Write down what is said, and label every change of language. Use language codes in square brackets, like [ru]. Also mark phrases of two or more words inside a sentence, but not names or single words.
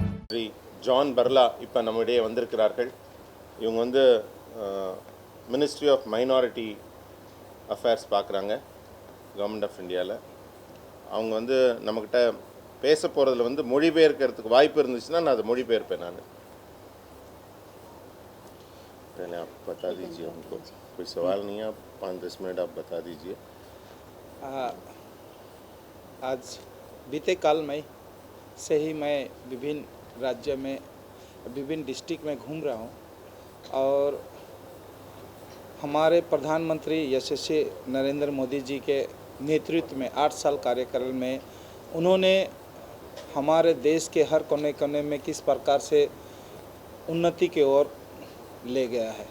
[ta] ஸ்ரீ ஜான் பர்லா இப்போ நம்மிடையே வந்திருக்கிறார்கள். இவங்க வந்து மினிஸ்ட்ரி ஆஃப் மைனாரிட்டி அஃபேர்ஸ் பார்க்குறாங்க கவர்மெண்ட் ஆஃப் இந்தியாவில். அவங்க வந்து நம்மக்கிட்ட பேச போகிறதுல வந்து மொழிபெயர்க்கிறதுக்கு வாய்ப்பு இருந்துச்சுன்னா நான் அதை மொழிபெயர்ப்பேன். [hi] நான் पहले आप बता दीजिए हमको, कोई सवाल नहीं है, आप 5-10 मिनट आप बता दीजिए। आज बीते काल में से ही मैं विभिन्न राज्य में विभिन्न डिस्ट्रिक्ट में घूम रहा हूँ और हमारे प्रधानमंत्री यशस्वी नरेंद्र मोदी जी के नेतृत्व में 8 साल कार्यकाल में उन्होंने हमारे देश के हर कोने कोने में किस प्रकार से उन्नति की ओर ले गया है।